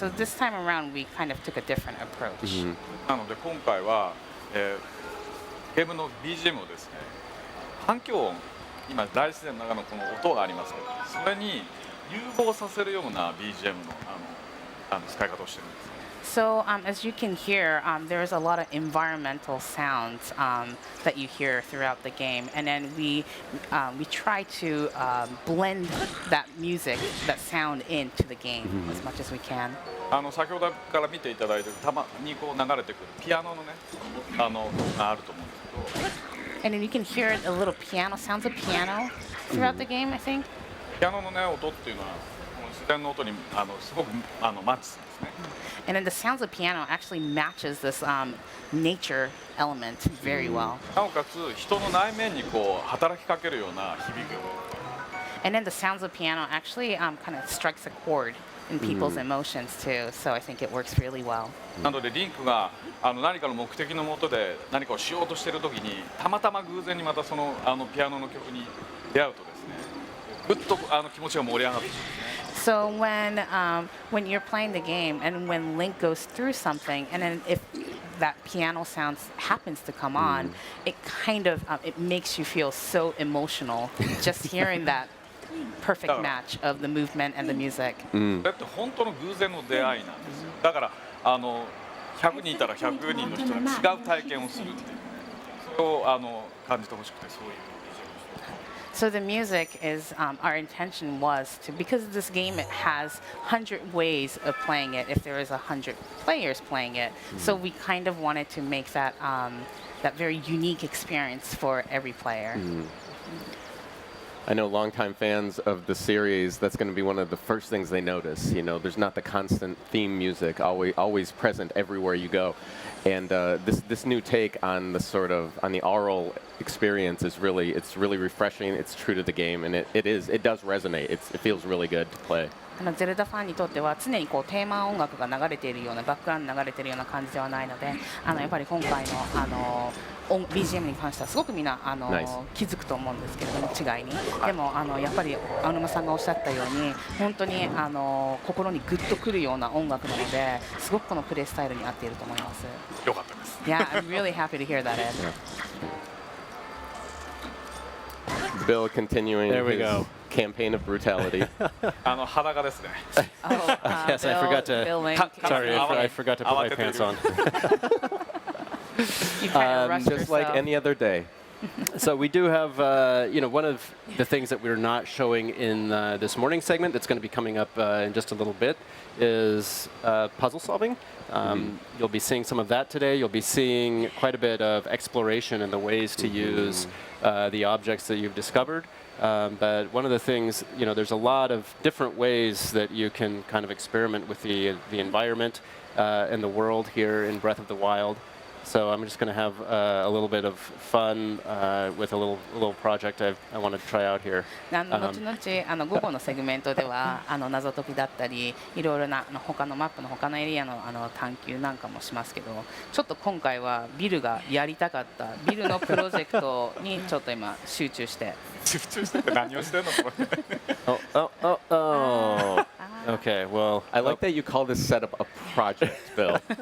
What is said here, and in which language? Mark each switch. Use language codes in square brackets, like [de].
[en] So this time around, we kind of took a different approach. [ja] なので今回は、ゲームの BGM をですね、環境音、今大自然の中のこの音がありますけど、それに融合させるような BGM の使い方をしてるんです。 [en] So as you can hear, there's a lot of environmental sounds that you hear throughout the game, and then we try to blend that music, that sound into the game as much as we can. [ja] 先ほどから見ていただいているたまに流れてくるピアノのねがあると思うんですけど。 [en] And then you can hear a little piano, sounds of piano throughout the game, I think. [ja] ピアノのね音っていうのはこの電の音にすごくマッチするんですね。 [en] And then the sounds of piano actually matches this nature element very well. [ja] なおかつ人の内面にこう働きかけるような響きを。 [en] And then the sounds of piano actually kind of strikes a chord in people's emotions too. So I think it works really well. [ja] なのでリンクが何かの目的のもとで何かをしようとしているときにたまたま偶然にまたそのピアノの曲に出会うとですね、ぐっと気持ちが盛り上がってくるんですね。 [en] So when you're playing the game and when Link goes through something, and then if that piano sound happens to come on, it kind of it makes you feel so emotional just hearing that perfect match of the movement and the music. [ja] だって本当の偶然の出会いなんですよ。だから100人いたら100人の人が違う体験をするっていう、それを感じてほしくてそういう。 [en] So the music is our intention was to, because this game it has 100 ways of playing it if there is 100 players playing it. So we kind of wanted to make that that very unique experience for every player. I know longtime fans of the series, that's going to be one of the first things they notice. You know, there's not the constant theme music always present everywhere you go. And this new take on the on the aural experience is really refreshing. It's true to the game, and it does resonate. It feels really good to play. [ja] ゼルダファンにとっては常にこうテーマ音楽が流れているようなバックグラウンドに流れているような感じではないので、やっぱり今回のBGM に関してはすごくみんな気づくと思うんですけれども、違いに。でもやっぱり青沼さんがおっしゃったように本当に心にグッとくるような音楽なので、すごくこのプレイスタイルに合っていると思います。よかったです。 [en] Yeah, I'm really happy to hear that, Ed. Bill continuing his campaign of brutality. [ja] 裸ですね。 [en] Yes, I forgot to. Sorry, I forgot to put my pants on. You kind of rushed Just like yourself. any other day. So we do have, one of the things that we're not showing in this morning segment that's going to be coming up in just a little bit is puzzle solving. You'll be seeing some of that today. You'll be seeing quite a bit of exploration and the ways to use the objects that you've discovered. But one of the things, there's a lot of different ways that you can kind of experiment with the environment and the world here in Breath of the Wild. So I'm just going to have a little bit of fun with a little project I want to try out here. [ja] 後々午後のセグメントでは謎解きだったりいろいろな他のマップの他のエリアの探求なんかもしますけど、ちょっと今回はビルがやりたかったビルのプロジェクトにちょっと今集中して。集中して何をしてんのこれ。 [en] Oh. Okay, well. I like that you call this setup a project, Bill.